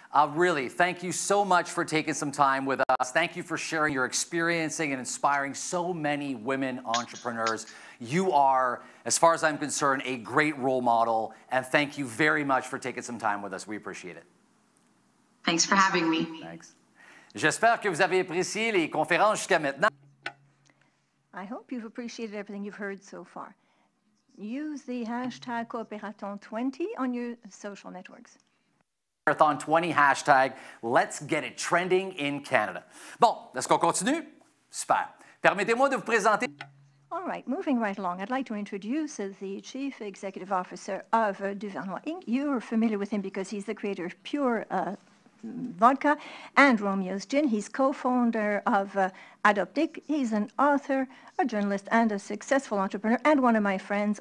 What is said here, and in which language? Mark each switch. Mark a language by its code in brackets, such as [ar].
[en] Really, thank you so much for taking some time with us. Thank you for sharing your experiencing and inspiring so many women entrepreneurs. You are, as far as I'm concerned, a great role model, and thank you very much for taking some time with us. We appreciate it. Thanks for having me. Thanks. [fr] J'espère que vous avez apprécié les conférences jusqu'à maintenant. [en] I hope you've appreciated everything you've heard so far. Use the hashtag Cooperathon20 on your social networks. Cooperathon20 hashtag, let's get it trending in Canada. [fr] Bon, est-ce qu'on continue? Super. Permettez-moi de vous présenter... [en] All right, moving right along, I'd like to introduce the Chief Executive Officer of Duvernois Inc. You're familiar with him because he's the creator of Pure Vodka and Romeo's Gin. He's co-founder of Adoptic. He's an author, a journalist, and a successful entrepreneur, and one of my friends.